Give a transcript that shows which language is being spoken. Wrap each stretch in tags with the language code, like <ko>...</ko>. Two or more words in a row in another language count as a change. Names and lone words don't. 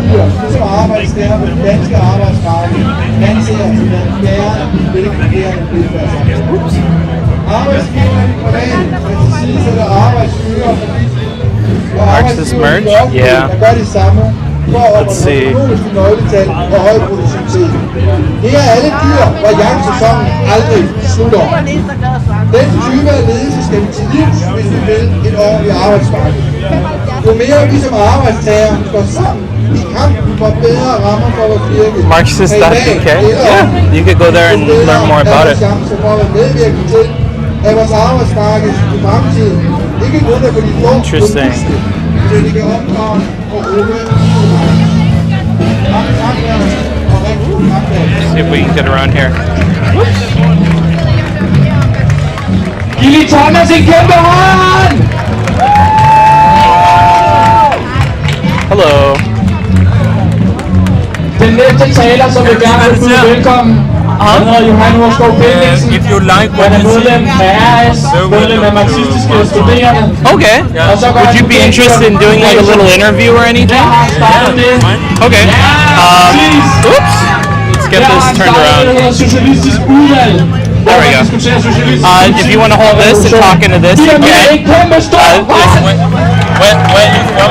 <en>Marxist merch? Yeah. Let's see.</en> <da>Det er alle dyr, hvor jagtsæsonen aldrig slutter. Den type af ledelse skal vi til livs, hvis vi vil et ordentligt arbejdsmarked. Jo mere vi som arbejdstager står sammen i kampen for bedre rammer for vores virke.</da> <en>Marxist.twitch? Yeah, you could go there and learn more about it.</en> <da>At vores arbejdsmarked i fremtiden ikke kun er for de få, interesting. Så de kan opdrage og åbne.</da> <en>See if we can get around here.</en> <da>Giv Thomas en kæmpe hånd! Hello. Den næste taler, som vil gerne vil byde velkommen, er Johan Horskov Pellingsen.</da> <en>If you like what</en> <da>Han er</da> <en>you see,</en> <da>medlem af RS, medlem af marxistiske studerende.</da> <en>Okay. Would you be interested in doing like a little interview or anything? Okay. Oops. Let's get this turned around. There we go. If you want to hold this and talk into this, you can. where are you from?</en>